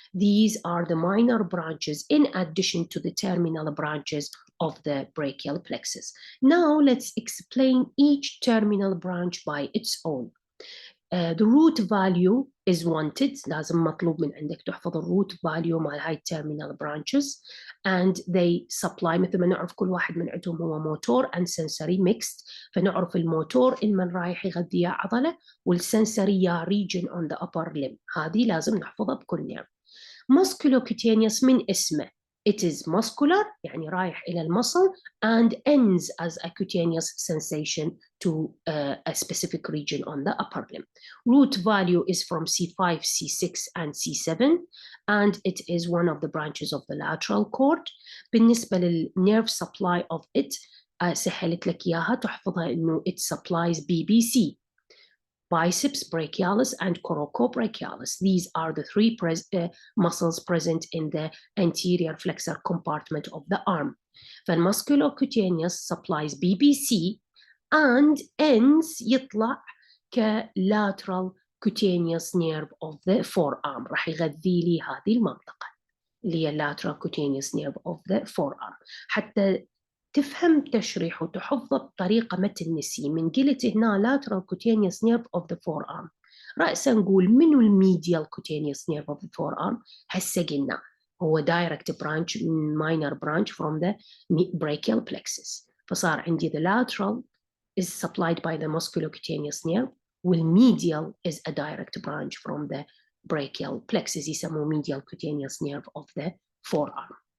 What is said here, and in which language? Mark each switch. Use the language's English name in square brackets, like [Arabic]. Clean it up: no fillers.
[English] These are the minor branches in addition to the terminal branches of the brachial plexus. Now let's explain each terminal branch by its own. The root value is wanted. [Arabic] لازم مطلوب من عندك تحفظ الروot value مع هاي terminal branches [English] and they supply [Arabic] مثل ما نعرف كل واحد من عندهم هو [English] motor and sensory mixed. [Arabic] فنعرف الموتور إما رايح يغذي عضلة والسنسري يا region on the upper limb. هذه لازم نحفظها بكل نيرف. [English] Musculocutaneous [Arabic] من اسمه [English] it is muscular [Arabic] يعني رايح إلى المصل [English] and ends as a cutaneous sensation to a specific region on the upper limb. Root value is from C5, C6 and C7 and it is one of the branches of the lateral cord. [Arabic] بالنسبة للnerve supply of it سهلت لك إياها تحفظها إنه [English] it supplies BBC, biceps brachialis and coracobrachialis. These are the three muscles present in the anterior flexor compartment of the arm. فالmusculocutaneous supplies BBC and ends [Arabic] يطلع [English] كlateral cutaneous nerve of the forearm. [Arabic] راح يغذي لي هذه المنطقة اللي هي [English] lateral cutaneous nerve of the forearm. [Arabic] حتى تفهم تشريح وتحفظه بطريقة ما تنسي. من قلت هنا lateral [English] cutaneous nerve of the forearm [Arabic] رأسا نقول منو الميديال cutaneous nerve of the forearm؟ هسه قلنا هو [English] direct branch minor branch from the brachial plexus. فصار عندي the lateral is supplied by the musculocutaneous nerve والmedial is a direct branch from the brachial plexus [Arabic] يسموه [English] medial cutaneous nerve of the forearm.